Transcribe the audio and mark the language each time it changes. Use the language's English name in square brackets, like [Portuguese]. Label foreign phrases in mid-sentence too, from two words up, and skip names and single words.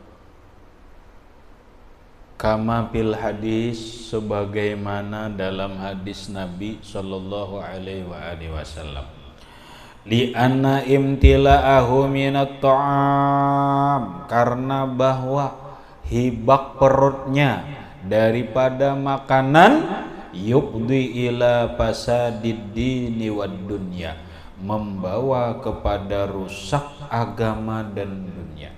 [Arabic] كما في الحديث, [Indonesian] sebagaimana dalam hadis Nabi [Arabic] صلى الله عليه وسلم. لأن امتلاءه من الطعام, [Indonesian] karena bahwa hibak perutnya daripada makanan, [Arabic] يفضي إلى فساد الدين والدنيا, [Indonesian] membawa kepada rusak agama dan dunia.